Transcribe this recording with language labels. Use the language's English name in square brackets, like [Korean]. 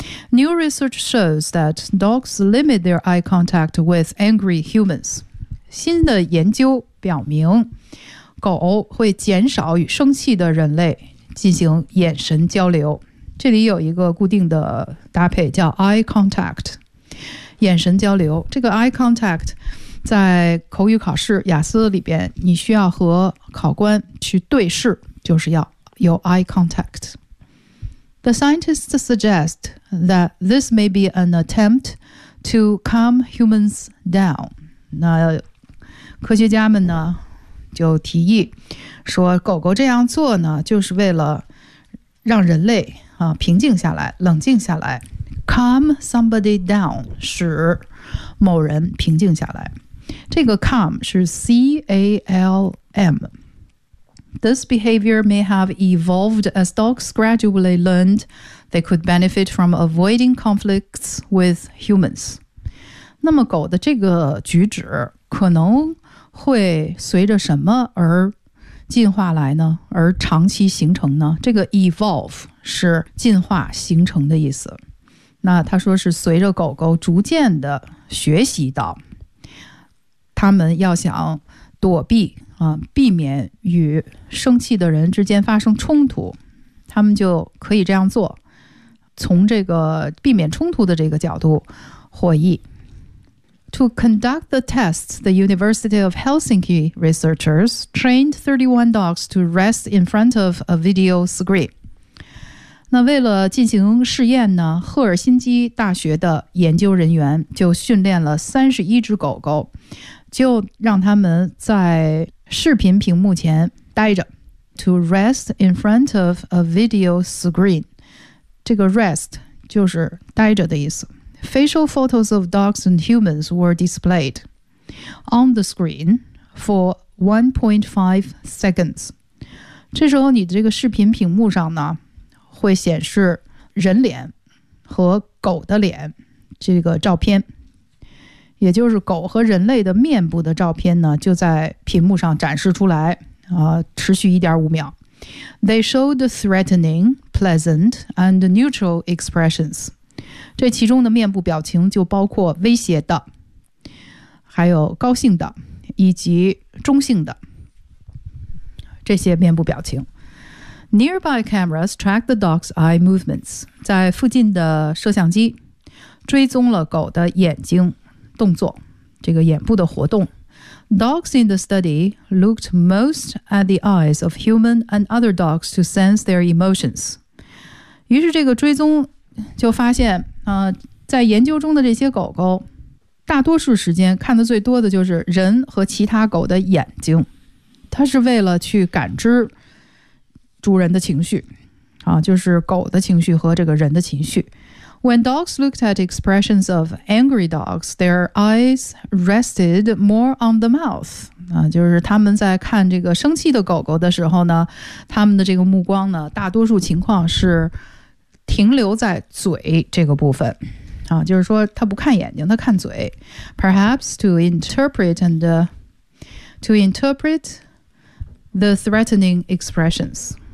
[English] New research shows that dogs limit their eye contact with angry humans. [Chinese] 新的研究表明，狗会减少与生气的人类进行眼神交流。这里有一个固定的搭配叫 eye contact， 眼神交流。这个 eye contact 在口语考试雅思里边，你需要和考官去对视，就是要有 eye contact。 [English] The scientists suggest that this may be an attempt to calm humans down. [Chinese] 那科学家们呢就提议说，狗狗这样做呢就是为了让人类啊平静下来，冷静下来。 [English] Calm somebody down [Chinese] 使某人平静下来。这个 calm 是 C-A-L-M。 [English] This behavior may have evolved as dogs gradually learned they could benefit from avoiding conflicts with humans. [Chinese] 那么狗的这个举止可能会随着什么而进化来呢？而长期形成呢？这个 evolve 是进化形成的意思。那他说是随着狗狗逐渐的学习到，他们要想躲避避免与生气的人之间发生冲突，他们就可以这样做，从这个避免冲突的这个角度获益。 [English] To conduct the tests, the University of Helsinki researchers trained 31 dogs to rest in front of a video screen. [Chinese] 那为了进行试验呢，赫尔辛基大学的研究人员就训练了31只狗狗，就让他们在视频屏幕前待着。 [English] To rest in front of a video screen， [Chinese] 这个 rest 就是待着的意思。 [English] Facial photos of dogs and humans were displayed on the screen for 1.5 seconds。 [Chinese] 这时候你这个视频屏幕上呢会显示人脸和狗的脸这个照片，也就是狗和人类的面部的照片呢就在屏幕上展示出来持续 1.5 秒。 [English] They showed threatening, pleasant, and neutral expressions. [Chinese] 这其中的面部表情就包括威胁的，还有高兴的，以及中性的这些面部表情。 [English] Nearby cameras tracked the dog's eye movements. [Chinese] 在附近的摄像机追踪了狗的眼睛动作，这个眼部的活动。 [English] Dogs in the study looked most at the eyes of human and other dogs to sense their emotions. [Chinese] 于是这个追踪就发现在研究中的这些狗狗大多数时间看的最多的就是人和其他狗的眼睛，它是为了去感知主人的情绪就是狗的情绪和这个人的情绪。 When dogs looked at expressions of angry dogs, their eyes rested more on the mouth. 就是他们在看这个生气的狗狗的时候呢，他们的这个目光呢，大多数情况是停留在嘴这个部分。就是说他不看眼睛，他看嘴。 [English] Perhaps to interpret the threatening expressions.